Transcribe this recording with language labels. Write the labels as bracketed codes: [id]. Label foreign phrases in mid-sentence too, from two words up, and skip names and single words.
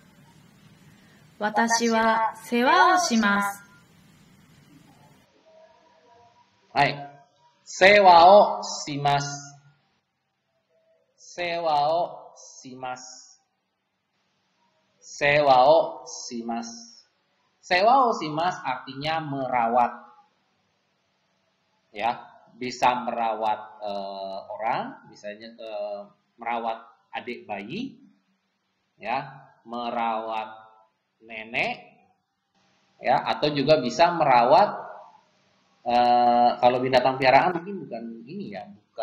[ja] 私は世話をします。はい。世話をします. 世話をします. 世話をします. 世話をします [id] artinya merawat. Ya, bisa merawat orang, misalnya merawat adik bayi, ya, merawat nenek, ya, atau juga bisa merawat kalau binatang piaraan mungkin bukan ini ya,